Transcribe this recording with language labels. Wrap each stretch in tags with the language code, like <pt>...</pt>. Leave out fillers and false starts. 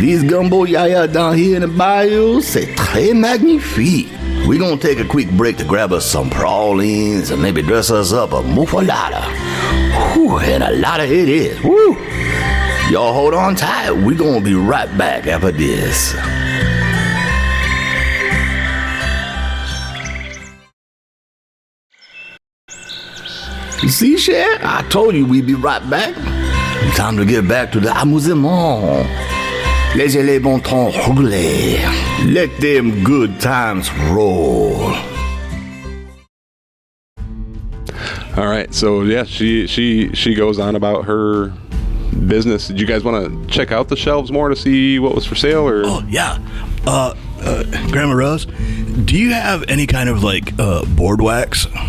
<en>These gumbo yaya down here in the bayou,</en> <fr>c'est très magnifique.</fr> <en>We're gonna take a quick break to grab us some pralines and maybe dress us up a muffalata. Whew, and a lot of it is. Woo! Y'all hold on tight. We're gonna be right back after this. You see, Cher? I told you we'd be right back. Time to get back to the amusement.</en> <fr>Laissez les bons temps rouler.</fr> <en>Let them good times roll. All right, so yeah, she goes on about her business. Did you guys want to check out the shelves more to see what was for sale, or? Oh yeah, Grandma Rose, do you have any kind of like board wax?</en>